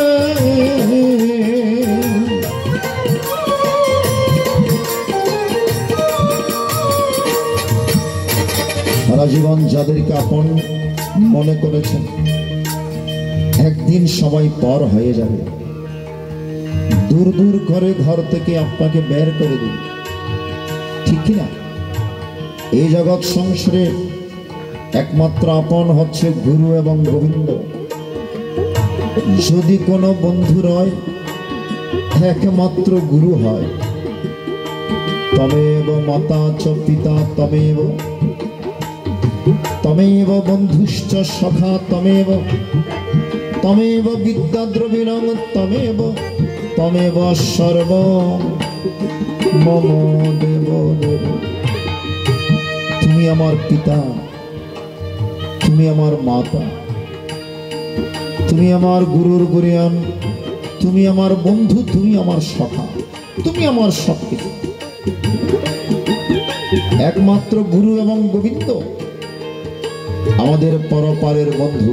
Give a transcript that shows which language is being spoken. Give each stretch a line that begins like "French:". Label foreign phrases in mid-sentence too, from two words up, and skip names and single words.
Bangla: সারা জীবন যাদেরকে আপন মনে করেছেন, একদিন সবাই পর হয়ে যাবে, দূর দূর করে ঘর থেকে আপনাকে বের করে দিন, ঠিক কিনা? এই জগৎ সংসারে একমাত্র আপন হচ্ছে গুরু এবং গোবিন্দ। যদি কোনো বন্ধু রয়, একমাত্র গুরু হয়।
Sanskrit: তমেব মাতা চ পিতা তমেব, তমেব বন্ধুশ্চ সখা তমেব, তমেব বিদ্যা দ্রবিণং তমেব, তমেব সর্ব মম দেব দেব।
Bangla: তুমি আমার পিতা, তুমি আমার মাতা, তুমি আমার গুরুর গুরিয়ান, তুমি আমার বন্ধু, তুমি আমার সখা, তুমি আমার সবকিছু। একমাত্র গুরু এবং গোবিন্দ আমাদের পরপারের বন্ধু।